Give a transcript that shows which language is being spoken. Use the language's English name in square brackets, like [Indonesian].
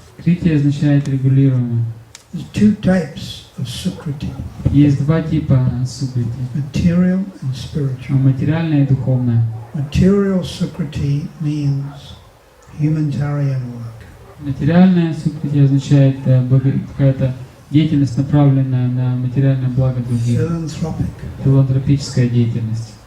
[Russian] Крити означает регулируемый. [English] There's two types of sukriti. [Russian] Есть два типа сукрити. [English] Material and spiritual. [Russian] Материальное и духовное. [English] Material sukriti means humanitarian work. [Russian] Материальное сукрити означает какая-то деятельность, направленная на материальное благо других. [English] Philanthropic. [Russian] Филантропическая деятельность.